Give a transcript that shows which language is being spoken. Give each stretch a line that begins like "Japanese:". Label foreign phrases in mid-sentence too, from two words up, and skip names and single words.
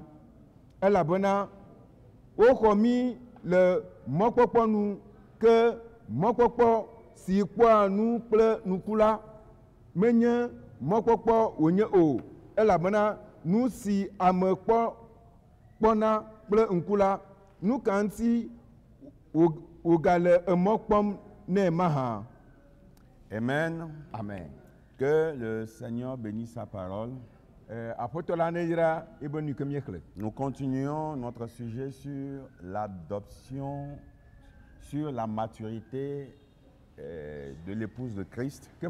Ewe: Elabena woxɔ mí le mɔkpɔkpɔ nu, ke mɔkpɔkpɔ si kpɔa nu kple nuku la menye mɔkpɔkpɔ wònye o. Elabena nu si ame kpɔna kple ŋku la, nu ka ŋuti wògale emɔ kpɔm nɛ mahã. Amen. Amen.
French: Que le Seigneur bénisse sa parole. Nous continuons notre sujet sur l'adoption, sur la maturité de l'épouse de Christ.